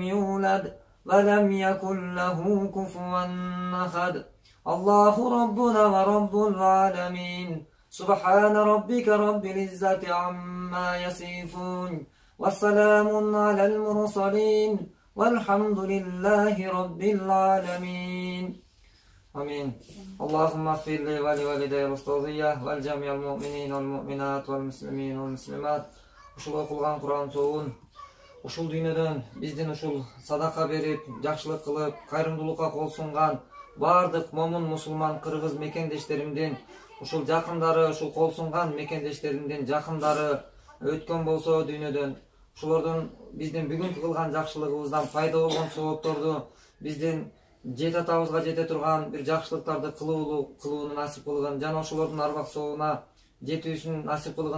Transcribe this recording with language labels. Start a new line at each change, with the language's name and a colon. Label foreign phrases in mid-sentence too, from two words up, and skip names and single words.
Arabic: يولد ولم يكن له كفوا أحد الله ربنا ورب العالمين سبحان ربك رب العزة عما يصفون والسلام على المرسلين والحمد لله رب العالمين آمين اللهم اغفر لي ولوالدي واستغفر والجميع المؤمنين والمؤمنات والمسلمين والمسلمات
Kyrgyz: ушул окулган Куран сообун ушул дүйнөдөн биздин ушул садака берип, жакшылык кылып, кайрымдуулукка кол сунган бардык момун мусулман кыргыз мекендештеримдин ушул жакындары, ушул кол сунган мекендештеримдин жакындары өткөн болсо дүйнөдөн, ошолордун биздин бүгүнкү кылган жакшылыгыбыздан пайда болгон соопторду биздин жет атабызга жете турган бир жакшылыктарды кылууну насип кылгын жана ошолордун арбак соогуна жетүүсүн насип кылгын.